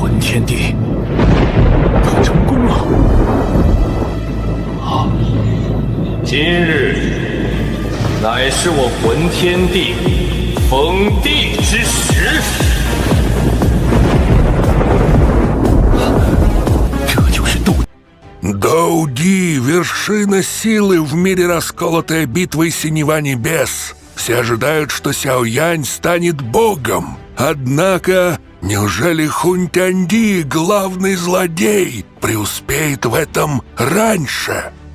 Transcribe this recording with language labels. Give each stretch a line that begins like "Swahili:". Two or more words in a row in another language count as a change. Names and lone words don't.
Chinese: 天地，他成功了。今日乃是我浑天帝封地之时。这就是斗。
Russian: Доуди, вершина силы в мире, расколотая битвой синева небес. Все ожидают, что Сяо Янь станет богом. Однако, неужели Хунь Тяньди, главный злодей, преуспеет в этом раньше?